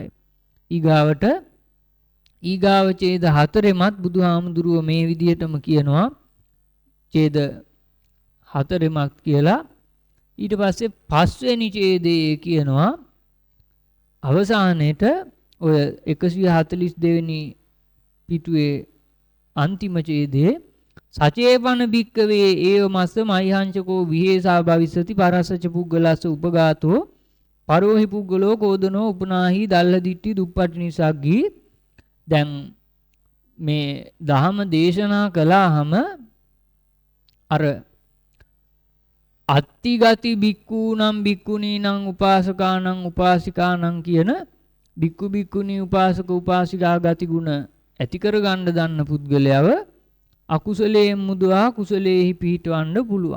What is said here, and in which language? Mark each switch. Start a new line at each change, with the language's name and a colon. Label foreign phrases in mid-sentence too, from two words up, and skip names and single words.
Sinhala: ඊගාවට ඊගාව ඡේද හතරෙමත් බුදුහාමුදුරුව මේ විදිහටම කියනවා. ඡේද හතරෙමක් කියලා. ඊට පස්සේ පස්වෙනි ඡේදයේ කියනවා අවසානයේට ඔය 142 වෙනි පිටුවේ අන්තිම ඡේදයේ
Pali: සචේපන භික්කවේ ඒව මස්ස මයිහංචකෝ විහෙසා භවිස්සති පරස්සච පුද්ගලස්ස උපගාතෝ පරෝහි පුද්ගලෝ කෝදනෝ උපනාහි දල්ල දිට්ටි දුප්පටි නිසග්ගී.
Sinhala: දැන් මේ දහම දේශනා කළාම අර
Pali: අත්තිගති බික්කූනම් බික්කුණීනම් උපාසකානම් උපාසිකානම්
Sinhala: කියන බික්කු බික්කුණී උපාසක උපාසිකා ගති ගුණ ඇති කර ගන්න දන්න පුද්ගලයාව අකුසලයෙන් මුදවා කුසලයේහි පිහිටවන්න පුළුවන්.